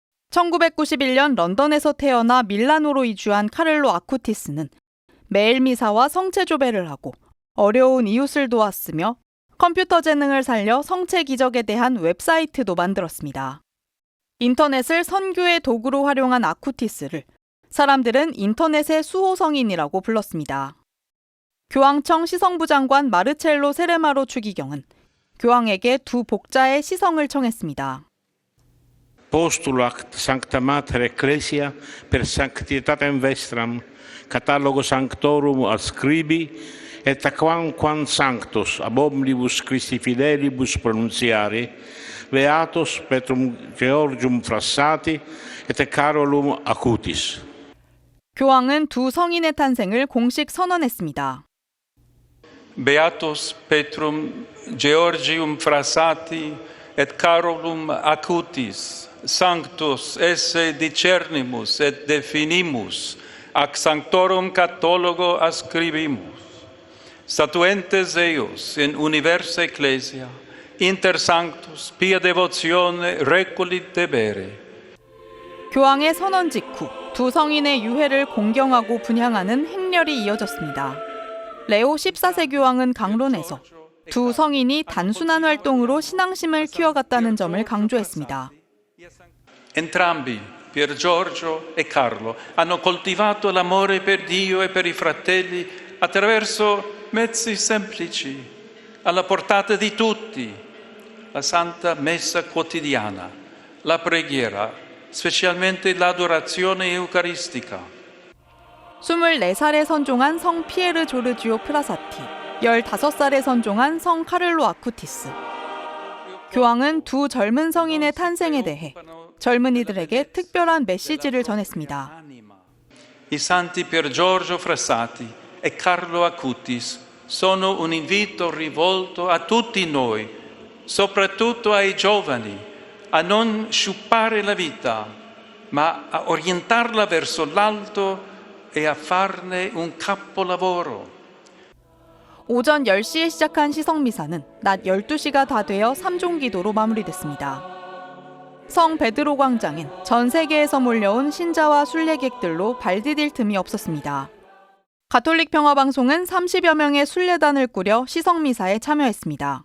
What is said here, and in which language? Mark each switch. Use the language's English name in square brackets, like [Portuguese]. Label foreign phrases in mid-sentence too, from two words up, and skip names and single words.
[Korean] 1991년 런던에서 태어나 밀라노로 이주한 카를로 아쿠티스는 매일 미사와 성체 조배를 하고 어려운 이웃을 도왔으며 컴퓨터 재능을 살려 성체 기적에 대한 웹사이트도 만들었습니다. 인터넷을 선교의 도구로 활용한 아쿠티스를 사람들은 인터넷의 수호성인이라고 불렀습니다. 교황청 시성부 장관 마르첼로 세레마로 추기경은 교황에게 두 복자의 시성을 청했습니다. [Latin] Postulo ac Sancta Mater Ecclesia per sanctitatem vestram, catalogo sanctorum adscribi, et aquamquam sanctos ab omnibus Christi fidelibus pronunciare, Beatos Petrum Georgium Frassati et Carolum Acutis. [Korean] 교황은 두 성인의 탄생을 공식 선언했습니다. [Latin] Beatus Petrum Georgium Frassati et Carolum Acutis, Sanctus esse discernimus et definimus, ac sanctorum catalogo ascribimus. Statuentes eius in universa ecclesia, inter sanctus pia devotione reculit debere. [Korean] 교황의 선언 직후 두 성인의 유해를 공경하고 분향하는 행렬이 이어졌습니다. 레오 14세 교황은 강론에서 두 성인이 단순한 활동으로 신앙심을 키워갔다는 점을 강조했습니다. [Italian] Entrambi, Pier Giorgio e Carlo, hanno coltivato l'amore per Dio e per i fratelli attraverso mezzi semplici, alla portata di tutti, la Santa Messa quotidiana, la preghiera, specialmente l'adorazione eucaristica. [Korean] 24살에 선종한 성 피에르 조르지오 프라사티, 15살에 선종한 성 카를로 아쿠티스. 교황은 두 젊은 성인의 탄생에 대해 젊은이들에게 특별한 메시지를 전했습니다. [Italian] I santi Pier Giorgio Frassati e Carlo Acutis sono un invito rivolto a tutti noi, soprattutto ai giovani, a non sciupare la vita, ma a orientarla verso l'alto e a farne un capolavoro. [Korean] 오전 10시에 시작한 시성미사는 낮 12시가 다 되어 3종 기도로 마무리됐습니다. 성 베드로 광장엔 전 세계에서 몰려온 신자와 순례객들로 발 디딜 틈이 없었습니다. 가톨릭 평화방송은 30여 명의 순례단을 꾸려 시성미사에 참여했습니다.